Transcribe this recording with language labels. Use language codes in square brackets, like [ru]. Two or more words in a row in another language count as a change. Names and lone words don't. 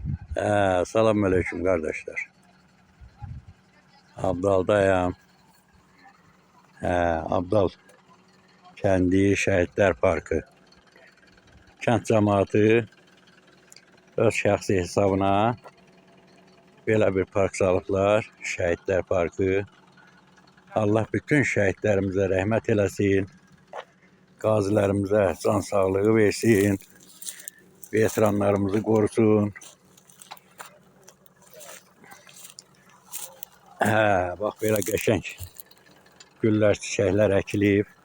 [tr] Selamünaleyküm kardeşler. Abdal'dayım. Abdal kendi Şehitler Parkı. [az] Kent cemaati öz şəxsi hesabına belə bir park salıblar. Şehitler Parkı. Allah bütün şəhidlərimizə rəhmət eləsin. Qazilərimizə can sağlığı versin. Veteranlarımızı qorusun. Bax belə qəşəng güllər, çiçəklər əkilib.